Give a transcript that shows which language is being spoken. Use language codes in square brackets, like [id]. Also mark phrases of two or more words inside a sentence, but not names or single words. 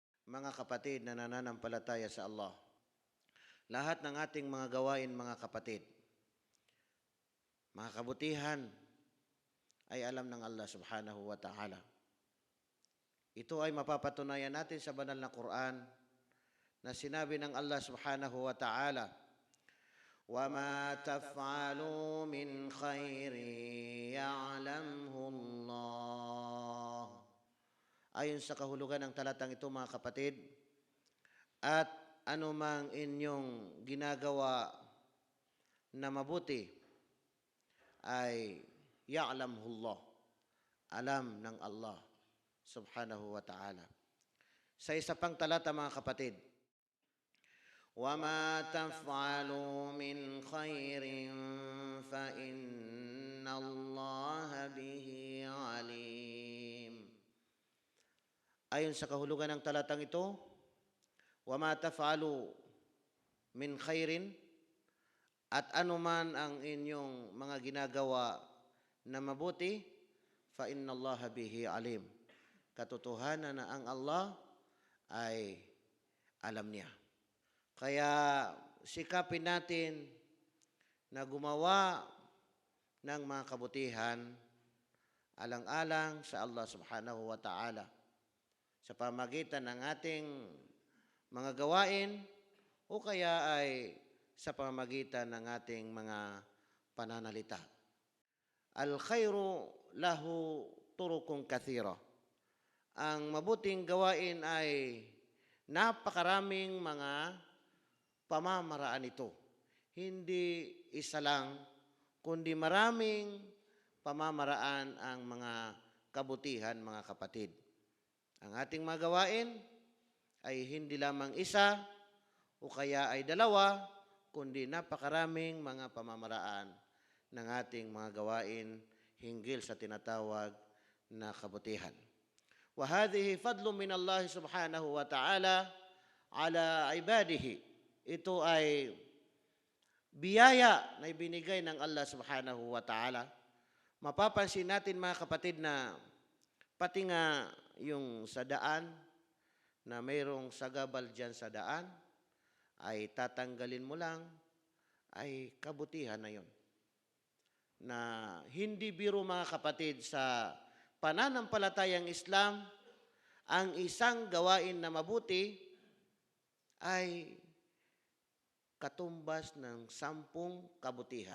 [tl] mga kapatid na nananampalataya sa Allah. Lahat ng ating mga gawain, mga kapatid, mga kabutihan, ay alam ng Allah [ar] سبحانه وتعالى. [tl] Ito ay mapapatunayan natin sa banal na Quran na sinabi ng Allah [ar] سبحانه وتعالى, وَمَا تَفْعَلُوا مِنْ خَيْرٍ يَعْلَمْهُ اللَّهُ. [tl] Ayon sa kahulugan ng talatang ito, mga kapatid, at anumang inyong ginagawa na mabuti ay [ar] يعلمه الله, [tl] alam ng Allah [ar] سبحانه وتعالى. [tl] Sa isa pang talata, mga kapatid, [ar] وَمَا تَفْعَلُوا مِنْ خَيْرٍ فَإِنَّ اللَّهَ بِهِ عَلِيمٌ. [tl] Ayon sa kahulugan ng talatang ito, [ar] وَمَا تَفْعَلُوا مِنْ خَيْرٍ, [tl] at anuman ang inyong mga ginagawa na mabuti, [ar] فَإِنَّ اللَّهَ بِهِ عَلِيمٌ. [tl] Katotohanan na ang Allah ay alam niya. Kaya sikapin natin na gumawa ng mga kabutihan alang-alang sa Allah [ar] سبحانه وتعالى [tl] sa pamagitan ng ating mga gawain o kaya ay sa pamamagitan ng ating mga pananalita. [ar] الخير له طرق كثيرة. [tl] Ang mabuting gawain ay napakaraming mga pamamaraan ito. Hindi isa lang, kundi maraming pamamaraan ang mga kabutihan, mga kapatid. Ang ating mga gawain ay hindi lamang isa o kaya ay dalawa, kundi napakaraming mga pamamaraan ng ating mga gawain hinggil sa tinatawag na kabutihan. [ar] وهذه فضل من الله سبحانه وتعالى على عباده. [tl] Ito ay biyaya na ibinigay ng Allah [ar] سبحانه وتعالى. [tl] Mapapansin natin, mga kapatid, na pati nga yung sa daan, na mayroong sagabal dyan sa daan, ay tatanggalin mo lang, ay kabutihan na yun. Na hindi biro, mga kapatid, sa pananampalatayang Islam, ang isang gawain na mabuti ay katumbas ng 10 kabutihan.